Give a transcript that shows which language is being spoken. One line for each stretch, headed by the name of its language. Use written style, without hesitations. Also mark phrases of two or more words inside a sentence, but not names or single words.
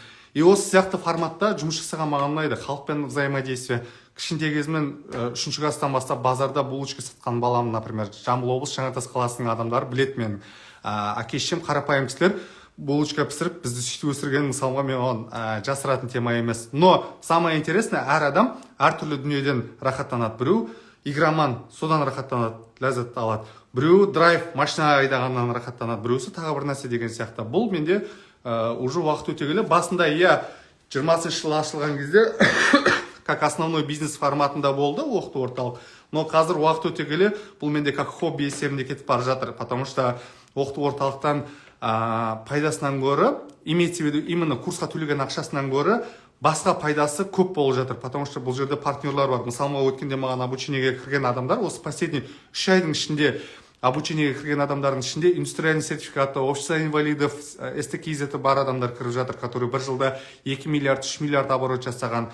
Kazakh: И осы сияқты форматта жұмыс жасаған маған ұнайды. Халықпен взаимодействие. Кішкентай кезімнен 3-ші класстан бастап базарда булочка сатқан балам, например, Жамбыл облысы Жаңатас қаласының адамдары білет мен. Әке-шешем қарапайым кісілер булочка пісіріп, бізді сөйтіп өсірген, мысалға мен оған жасыратын тема емес.
Russian: Но самое интересное,
Kazakh: әр адам әртүрлі дүниеден рахаттанады. Біреу игроман, содан рахаттанады, ләззат алады. Біреу драйв, машина айдағаннан рахаттанады, біреусі тағы бір нәрсе деген сияқты. Бұл менде уже уақыт өте келе. Басында 20-шы жылы ашылған кезде
Russian: как основной бизнес
Kazakh: форматында болды оқыту орталық. Но қазір уақыт өте келе бұл менде
Russian: как хобби
Kazakh: есебінде кетіп бара жатыр,
Russian: потому что
Kazakh: оқыту орталықтан пайдасынан гөрі,
Russian: имеется в виду именно
Kazakh: курсқа төлеген ақшасынан гөрі басқа пайдасы көп болып жатыр,
Russian: потому что
Kazakh: бұл жерде партнерлар бар. Мысалы, өткенде маған обучениеге кірген адамдар, осы последний 3 айдың ішінде обучениеге кірген адамдардың ішінде индустриальный сертификаты,
Russian: общество инвалидов,
Kazakh: СТКИЗеті бар адамдар кіріп жатыр, который бір жылда 2 миллиард, 3 миллиард оборот жасаған.